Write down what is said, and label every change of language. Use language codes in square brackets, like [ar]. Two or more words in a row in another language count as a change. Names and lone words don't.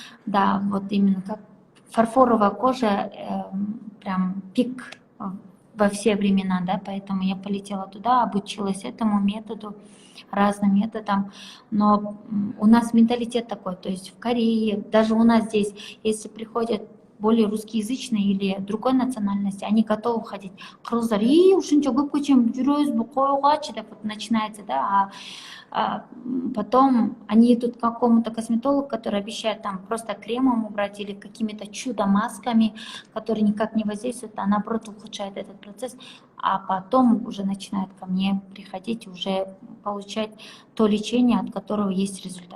[ru] да, вот именно как фарфоровая кожа, прям пик во все времена, да, поэтому я полетела туда, обучилась этому методу, разным методам, но у нас менталитет такой, то есть в Корее, даже у нас здесь, если приходят более русскоязычные или другой национальности, они готовы ходить. [ky] Кыргыздар, и ушунча көпкө чейин жүрөбүзбү, койгачы деп [ru] вот начинается, да, потом они идут к какому-то косметологу, который обещает там просто кремом убрать или какими-то чудо-масками, которые никак не воздействуют, а наоборот ухудшает этот процесс, а потом уже начинают ко мне приходить и уже получать то лечение, от которого есть результат.